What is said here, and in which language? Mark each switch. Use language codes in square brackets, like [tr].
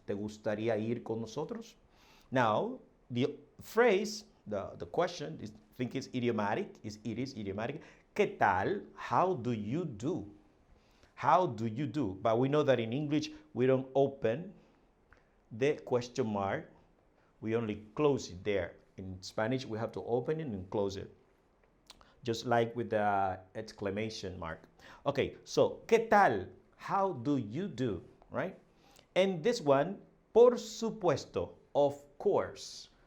[es] ¿Te gustaría ir con nosotros? [en] Now, the phrase, the question, I think it's idiomatic. It is idiomatic. [es] ¿Qué tal? [en] How do you do? How do you do? But we know that in English, we don't open the question mark. We only close it there. In Spanish, we have to open it and close it. Just like with the exclamation mark. Okay, so, [es] ¿qué tal? [en] How do you do? Right? And this one, [es] por supuesto, [en] of course.